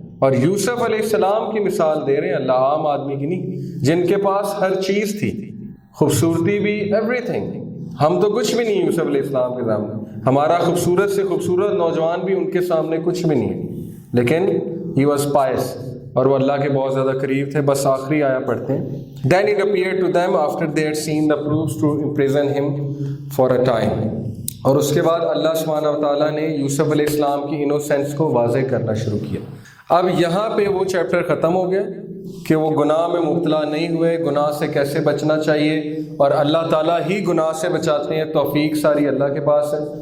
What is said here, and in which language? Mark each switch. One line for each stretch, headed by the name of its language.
Urdu: اور یوسف علیہ السلام کی مثال دے رہے ہیں، اللہ عام آدمی کی نہیں، جن کے پاس ہر چیز تھی، خوبصورتی بھی، ایوری تھنگ. ہم تو کچھ بھی نہیں یوسف علیہ السلام کے سامنے. ہمارا خوبصورت سے خوبصورت نوجوان بھی ان کے سامنے کچھ بھی نہیں ہے، لیکن
English: he was pious,
Urdu: اور وہ اللہ کے بہت زیادہ قریب تھے. بس آخری آیا پڑھتے ہیں.
English: Then it appeared to them after they had seen the proofs to imprison him for a time.
Urdu: اور اس کے بعد اللہ سبحانہ و تعالیٰ نے یوسف علیہ السلام کی انوسینس کو واضح کرنا شروع کیا. اب یہاں پہ وہ چیپٹر ختم ہو گیا کہ وہ گناہ میں مبتلا نہیں ہوئے، گناہ سے کیسے بچنا چاہیے، اور اللہ تعالیٰ ہی گناہ سے بچاتے ہیں، توفیق ساری اللہ کے پاس ہے.